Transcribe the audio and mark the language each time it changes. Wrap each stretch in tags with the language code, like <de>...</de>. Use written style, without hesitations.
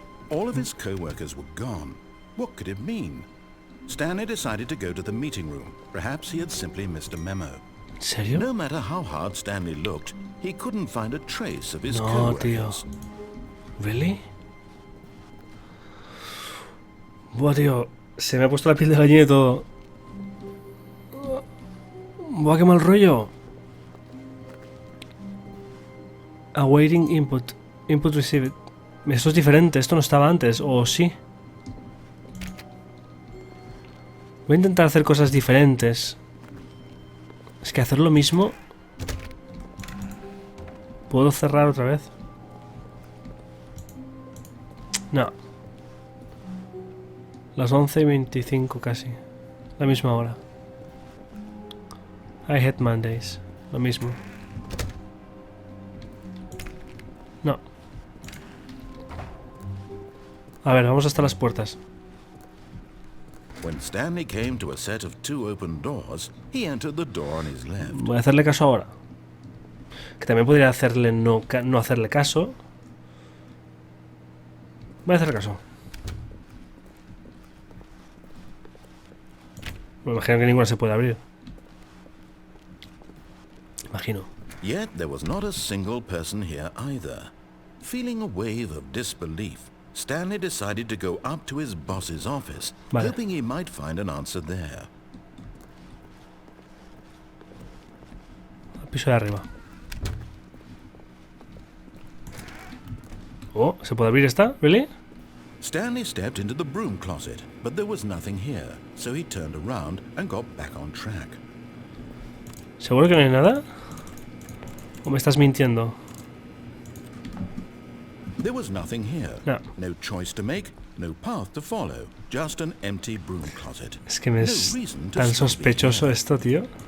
<en>All of his co-workers were gone. What could it mean? Stanley decided to go to the meeting room. Perhaps he had simply missed a memo.</en> <es>¿En serio?</es> <en>No matter how hard Stanley looked, he couldn't find a trace of his co-workers.</en> <es>Tío.</es> <en>¿Really?</en> <es>Buah, tío, se me ha puesto la piel de gallina y todo. Buah, qué mal rollo.</es> <en>Awaiting input. Input received.</en> <es>Esto es diferente, esto no estaba antes, ¿o sí? Voy a intentar hacer cosas diferentes. Es que hacer lo mismo... ¿Puedo cerrar otra vez? No. Las 11:25 casi. La misma hora.</es> <en>I hate Mondays.</en> <es>Lo mismo. No. A ver, vamos hasta las puertas.</es> <en>When Stanley came to a set of 2 open doors, he entered the door on his left.</en> <es>Voy a hacerle caso ahora. Que también podría hacerle no hacerle caso. Voy a hacerle caso. Me imagino que ninguna se puede abrir. Imagino.</es> <en>Yet there was not a single person here either. Feeling a wave of disbelief, Stanley decided to go up to his boss's office, hoping he might find an answer there.</en> <es>Al piso de arriba. Oh, ¿se puede abrir esta?</es> <en>¿Really? Stanley stepped into the broom closet, but there was nothing here, so he turned around and got back on track.</en> <es>¿Seguro que no hay nada? ¿O me estás mintiendo?</es> <en>There was nothing here.</en> <es>No.</es> <en>No choice to make, no path to follow, just an empty broom closet.</en> <es>Es que me es tan sospechoso esto, tío.</es>